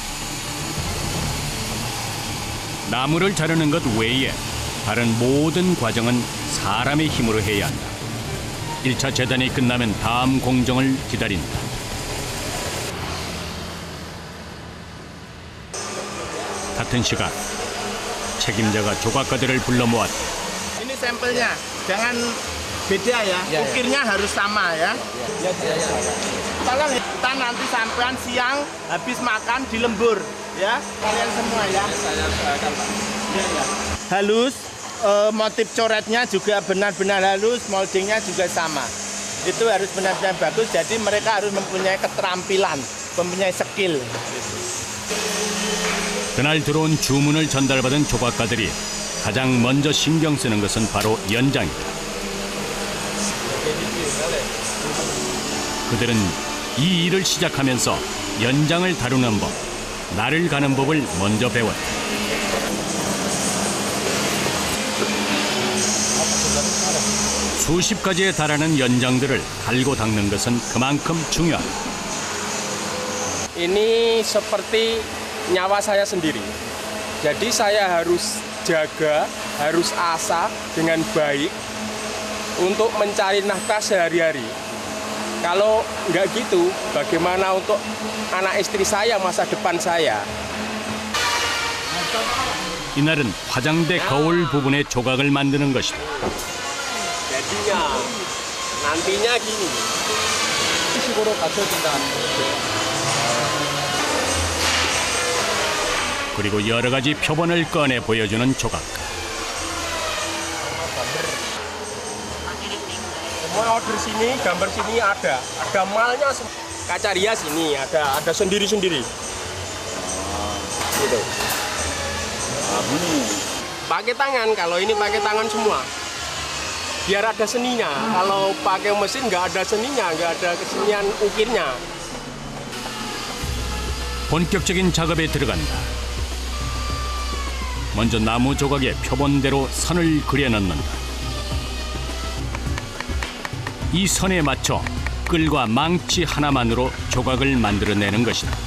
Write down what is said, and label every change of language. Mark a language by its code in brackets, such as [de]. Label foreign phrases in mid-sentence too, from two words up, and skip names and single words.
[ko] 나무를 자르는 것 외에 다른 모든 과정은 사람의 힘으로 해야 한다. 1차 재단이 끝나면 다음 공정을 기다린다. 같은 시간 책임자가 조각가들을 불러 모았다. [id] Ini sampelnya, jangan beda ya. Ukirnya harus sama ya. Tolong kita nanti sampean siang habis makan di lembur ya. Kalian semua ya. Halus, motif coretnya juga benar-benar halus, moldingnya juga sama. Itu harus benar-benar bagus. Jadi mereka harus mempunyai keterampilan, mempunyai skill. [ko] 그날 들어온 주문을 전달받은 조각가들이 가장 먼저 신경 쓰는 것은 바로 연장이다. 그들은 이 일을 시작하면서 연장을 다루는 법, 날을 가는 법을 먼저 배웠다. 수십 가지에 달하는 연장들을 갈고 닦는 것은 그만큼 중요하다. [id] ini seperti nyawa saya sendiri. Jadi saya harus jaga, harus asah dengan baik untuk mencari nafkah sehari-hari. Kalau nggak gitu, bagaimana untuk anak istri saya, masa depan saya? [ko] 이날은 화장대 거울 부분의 조각을 만드는 것이다. [id] Jadinya, nantinya gini. [ko] 식으로 갖춰진다는 그리고 여러 가지 표본을 꺼내 보여주는 조각가. [id] Semua order sini, gambar sini ada malnya. Kaca rias ini ada sendiri-sendiri. Gitu. Pakai tangan, kalau ini pakai tangan semua. Biar ada seninya. Kalau pakai mesin nggak ada seninya, nggak ada kesenian ukirnya. [ko] 본격적인 작업에 들어간다. 먼저 나무 조각에 표본대로 선을 그려넣는다. 이 선에 맞춰 끌과 망치 하나만으로 조각을 만들어내는 것이다.